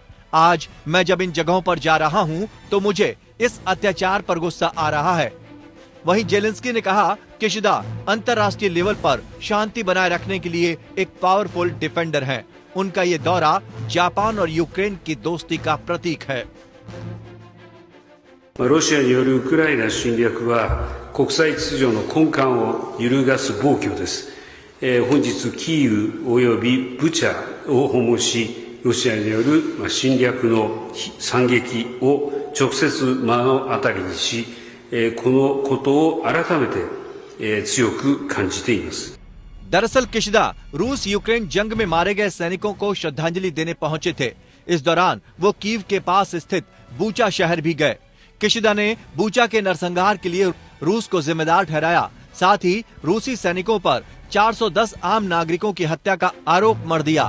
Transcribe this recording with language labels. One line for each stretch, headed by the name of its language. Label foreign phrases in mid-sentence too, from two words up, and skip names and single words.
Hindi: आज मैं जब इन जगहों पर जा रहा हूं तो मुझे इस अत्याचार पर गुस्सा आ रहा है। वहीं जेलेंस्की ने कहा, किशिदा अंतर्राष्ट्रीय लेवल पर शांति बनाए रखने के लिए एक
English: powerful defender
Hindi: हैं। उनका ये दौरा जापान और यूक्रेन की दोस्ती का प्रतीक है।
Japanese: ロシアによるウクライナ侵略は国際秩序の根幹を揺るがす暴挙です。本日キーウおよびブチャを訪問し、ロシアによる侵略の惨劇を直接目の当たりにし、このことを改めて強く感じています。
Hindi: दरअसल किशिदा रूस यूक्रेन जंग में मारे गए सैनिकों को श्रद्धांजलि देने पहुंचे थे। इस दौरान वो कीव के पास स्थित बूचा शहर भी गए। किशिदा ने बूचा के नरसंहार के लिए रूस को जिम्मेदार ठहराया। साथ ही रूसी सैनिकों पर 410 आम नागरिकों की हत्या का आरोप मढ़ दिया।